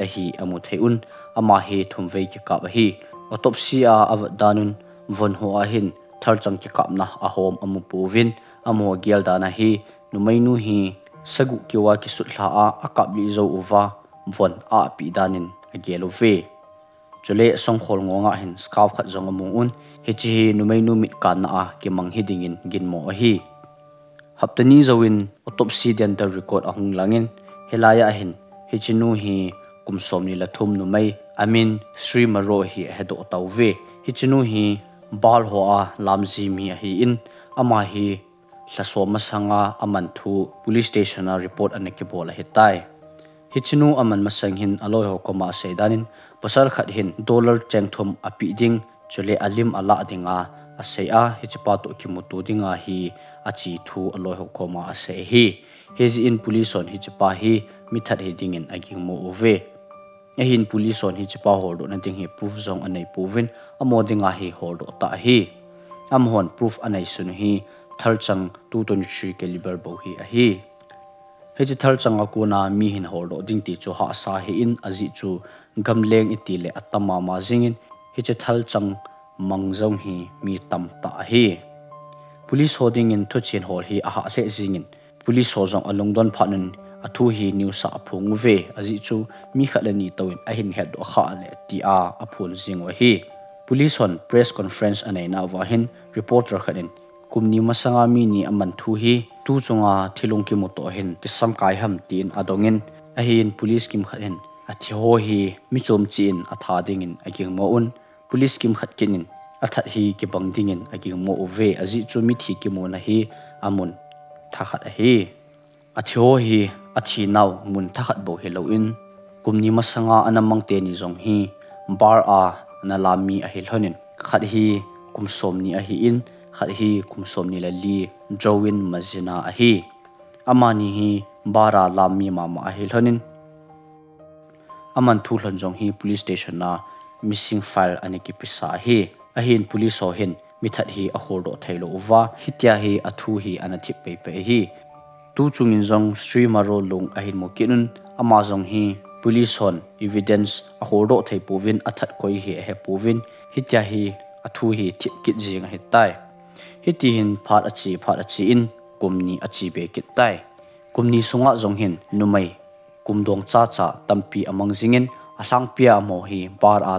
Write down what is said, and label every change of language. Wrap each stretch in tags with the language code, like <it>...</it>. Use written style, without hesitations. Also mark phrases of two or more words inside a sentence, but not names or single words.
<tcz>hi amu theun ama hi thumvei ki ka ba hi autopsy a avdanun von ho a hin tharchang ki kapna a hom amu puvin amo gial dana hi numainu hi sagu kiwa ki sutla a akapli zo uwa von a pi danin agelove chule songkhol ngonga hin scarf khat zong amu un hechi numainu mit kan a ki mang hidingin ginmo a hi haptani zoin</tcz> <en>autopsy dental record</en> <tcz>ahung langin helaya hin hichinu hi kumsomni lathum numei amin sri maro hi hedo tawve hichinu hi bal ho a lamji mi hi in ama hi hlasoma sanga aman thu</tcz> <en>police station</en> <tcz>a report aneki bola hetai hichinu aman masang hin aloi ho koma seidanin pasal khat hin dollar chengthum api ding chule alim ala dinga aseya hichpa to kimutu dinga hi achi thu aloi ho koma ase hi hezi in police on hichpa hi mithat heading in agingmo ove ehin police on hichpa holdo na ding hi proof zong anei puvin amodinga hi holdo ta hi amhon proof anei sun hi tharchang 223 caliber bo hi a hi heji tharchang akuna mi hin holdo ding ti chu ha sa hi in aji chu gamleng itile atama ma jingin heji tharchang mangjong hi mi tam ta hi police holding in thuchin hol hi a ha hle jingin police ho zong alungdon phanun athu hi new sa phung ve aji chu mi khalani tawin a hin head kha le ti a aphun jing wa hi police on</tcz> <en>press conference</en> <tcz>anei na wa hin reporter khanin kumni masanga mi ni aman thu hi tu chunga thilung ki moto hin kisam kai ham tin adongin a hin police kim khain athi ho hi mi chom chin atha dingin aging mo un police kim khat kinin athat hi ki bang dingin aging mo ve aji chu mi thi ki mo na hi amun thakhat a hi athio hi athi naw mun thakhat bo helo in kumni masanga anamang te ni zong hi bar a nalami a hilhonin khat hi kumsomni a hi in khat hi kumsomni la li jowin mazina a hi amani hi bara lami mama a hilhonin aman thu hlon jong hi</tcz> <en>police station</en> <tcz>na</tcz> <en>missing file</en> <tcz>ani ki pisa hi a hin police ho hin mithat hi a holdo thailo uwa hitya hi athu hi anathip pe pe hi tu chungin zong sri maro lung ahin mokinun ama zong hi police hon evidence a holdo thei povin athat koi hi he povin hitya hi athu hi thip kit jing he tai hiti hin phat achi in kumni achi be kit tai kumni sunga zong hin numei kumdong cha tampi amang jingin ahlang pia mo hi bar a</tcz>